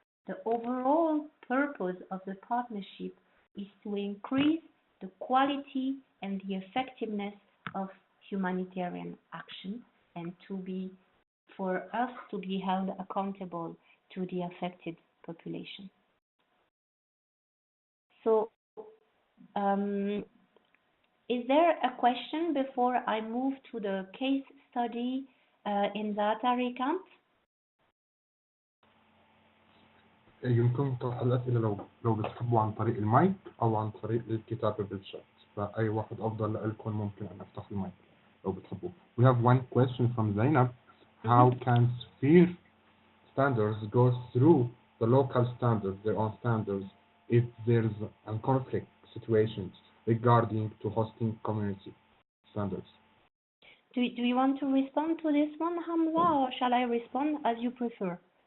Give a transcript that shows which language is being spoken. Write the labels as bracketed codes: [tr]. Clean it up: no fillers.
[en] The overall purpose of the partnership is to increase the quality and the effectiveness of humanitarian action and for us to be held accountable to the affected population. So, is there a question before I move to the case study in Zaatari camp? [ar] يمكن طرح الأسئلة لو بتحبوا عن طريق المايك أو عن طريق الكتابة بالشات، فأي واحد أفضل لكم ممكن أن أفتح المايك لو بتحبوا. [en] We have one question from Zainab. How can sphere standards go through the local standards, their own standards, if there's a conflict situations regarding to hosting community standards? Do you want to respond to this one, Hamza, or shall I respond as you prefer?